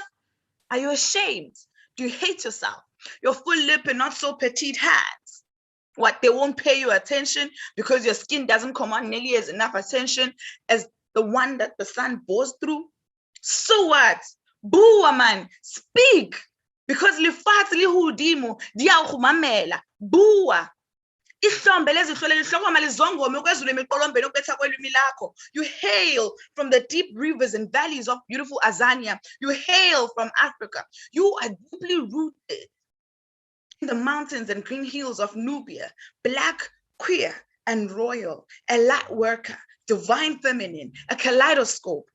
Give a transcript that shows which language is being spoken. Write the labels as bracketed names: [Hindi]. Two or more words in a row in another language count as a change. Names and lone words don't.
[English] Are you ashamed? Do you hate yourself? Your full lip and not so petite hands? What, they won't pay you attention because your skin doesn't command nearly as enough attention as the one that the sun bores through? So what? Boo, man, speak. [Southern Sotho] Because lifatshe le hodimo di a go mamela. Bua. [English] You hail from the deep rivers and valleys of beautiful Azania. You hail from Africa. You are deeply rooted in the mountains and green hills of Nubia, black, queer, and royal, a light worker, divine feminine, a kaleidoscope.